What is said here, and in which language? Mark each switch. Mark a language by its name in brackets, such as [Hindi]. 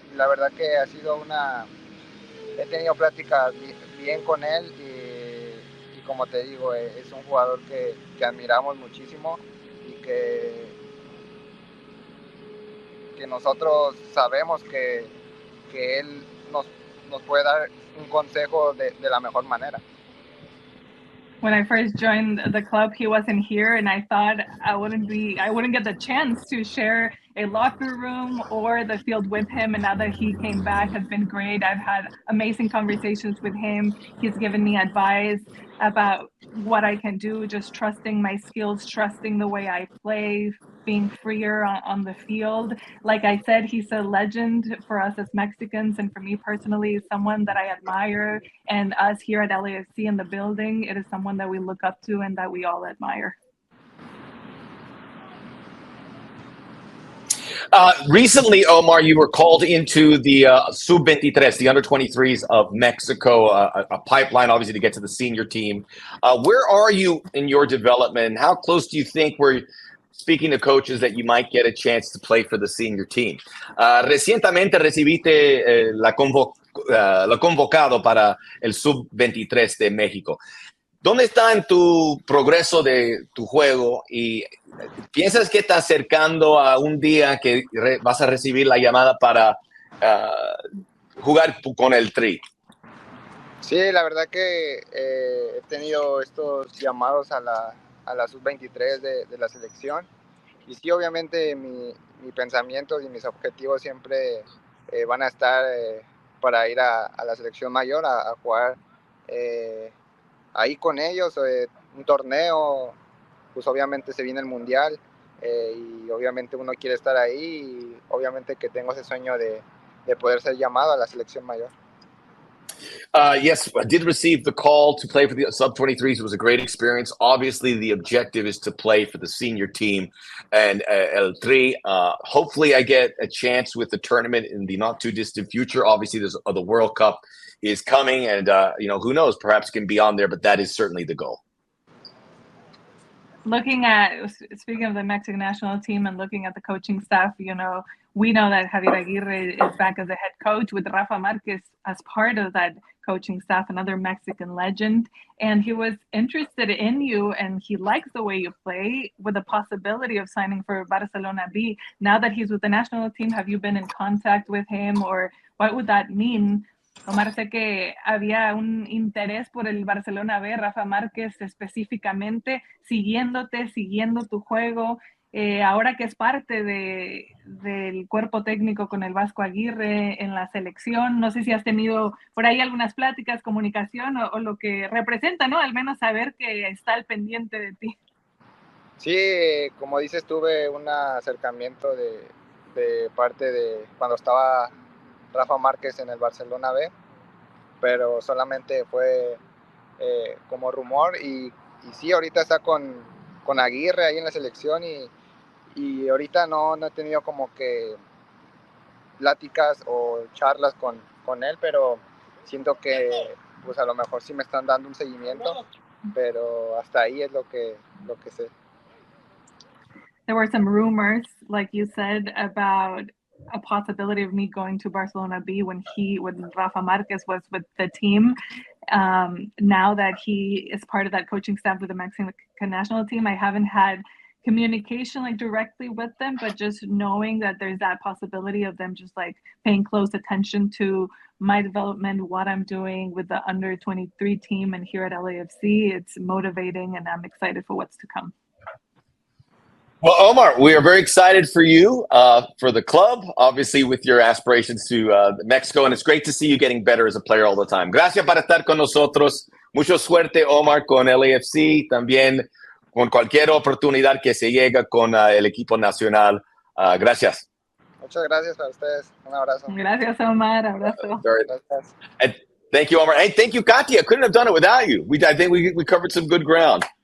[Spanish] Y la verdad que ha sido he tenido pláticas bien con él y como te digo, es un jugador que admiramos muchísimo y que nosotros sabemos que él nos puede dar un consejo de la mejor manera. [English] When I first joined the club, he wasn't here, and I thought I wouldn't get the chance to share a locker room or the field with him. And now that he came back, has been great. I've had amazing conversations with him. He's given me advice about what I can do, just trusting my skills, trusting the way I play, being freer on the field. Like I said, he's a legend for us as Mexicans, and for me personally, someone that I admire, and us here at LAFC in the building, it is someone that we look up to and that we all admire. Recently, Omar, you were called into the Sub-23, the under-23s of Mexico, a pipeline, obviously, to get to the senior team. Where are you in your development? How close do you think we're speaking to coaches that you might get a chance to play for the senior team? [Spanish] Recientemente recibiste lo convocado para el Sub-23 de México. ¿Dónde está en tu progreso de tu juego y piensas que está acercando a un día que vas a recibir la llamada para jugar con el Tri? Sí, la verdad que he tenido estos llamados a la Sub-23 de la selección, y sí, obviamente mi pensamiento y mis objetivos siempre van a estar para ir a la selección mayor a jugar ahí con ellos, un torneo. Pues obviamente se viene el Mundial y obviamente uno quiere estar ahí, y obviamente que tengo ese sueño de poder ser llamado a la selección mayor. [English] Yes, I did receive the call to play for the Sub-23s. It was a great experience. Obviously, the objective is to play for the senior team and El Tri. Hopefully, I get a chance with the tournament in the not-too-distant future. Obviously, there's the World Cup is coming, and who knows, perhaps can be on there, but that is certainly the goal. Speaking of the Mexican national team and looking at the coaching staff, we know that Javier Aguirre is back as a head coach with Rafa Marquez as part of that coaching staff, another Mexican legend. And he was interested in you, and he likes the way you play, with the possibility of signing for Barcelona B. Now that he's with the national team, have you been in contact with him, or what would that mean? [Spanish] Omar, sé que había un interés por el Barcelona B, Rafa Márquez específicamente, siguiendo tu juego, ahora que es parte del cuerpo técnico con el Vasco Aguirre en la selección. No sé si has tenido por ahí algunas pláticas, comunicación o lo que representa, ¿no? Al menos saber que está al pendiente de ti. Sí, como dices, tuve un acercamiento de parte de cuando estaba Rafa Márquez en el Barcelona B, pero solamente fue como rumor, y sí, ahorita está con Aguirre ahí en la selección, y ahorita no he tenido como que pláticas o charlas con él, pero siento que pues a lo mejor sí me están dando un seguimiento, pero hasta ahí es lo que sé. [English] There were some rumors, like you said, about a possibility of me going to Barcelona B when Rafa Márquez was with the team. Now that he is part of that coaching staff with the Mexican national team, I haven't had communication like directly with them, but just knowing that there's that possibility of them just like paying close attention to my development, what I'm doing with the under 23 team and here at LAFC, it's motivating, and I'm excited for what's to come. Well, Omar, we are very excited for you, for the club, obviously with your aspirations to Mexico, and it's great to see you getting better as a player all the time. [Spanish] Gracias por estar con nosotros. Mucha suerte, Omar, con LAFC, también con cualquier oportunidad que se llega con el equipo nacional. Gracias. Muchas gracias a ustedes. Un abrazo. Gracias, Omar. Abrazo. Gracias. [English] And thank you, Omar. Hey, thank you, Katia. Couldn't have done it without you. I think we covered some good ground.